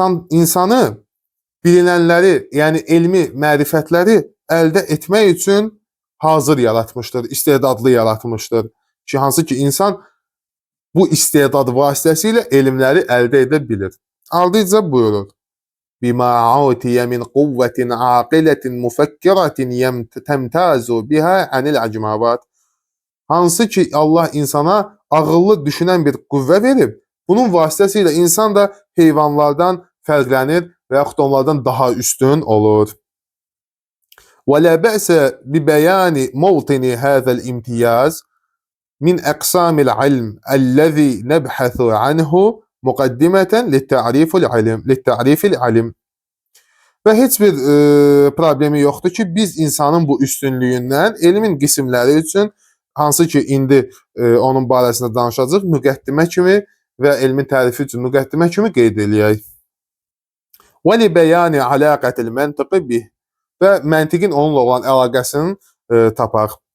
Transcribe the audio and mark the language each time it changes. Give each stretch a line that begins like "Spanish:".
Azerbaijani: İnsanı bilinənləri, yəni elmi mərifətləri əldə etmək üçün hazır yaratmışdır, istedadlı yaratmışdır. Ki, hansı ki insan bu istedad vasitəsilə elmləri əldə edə bilir. Ardıca buyurur.
Arabic: بما عوتي من قوة عاقلة مفكرة تمتاز بها عن الأعجماوات.
Azerbaijani: Hansı ki Allah insana ağıllı düşünən bir qüvvə verib, bunun vasitəsilə insan da heyvanlardan fərqlənir və yaxud onlardan daha üstün olur.
Arabic: ولا بأس ببيان موطن هذا الامتياز من أقسام العلم الذي نبحث عنه muqaddimətən lit-ta'rifil alim.
Azerbaijani: Və heç bir problemi yoxdur ki, biz insanın bu üstünlüyündən elmin qismləri üçün, hansı ki indi onun barəsində danışacağıq, müqəddimə kimi və elmin tərifi üçün müqəddimə kimi qeyd eləyək. Və
Arabic: li bəyani alaqətil məntiqi bih.
Azerbaijani: Və məntiqin onunla olan əlaqəsini tapaq.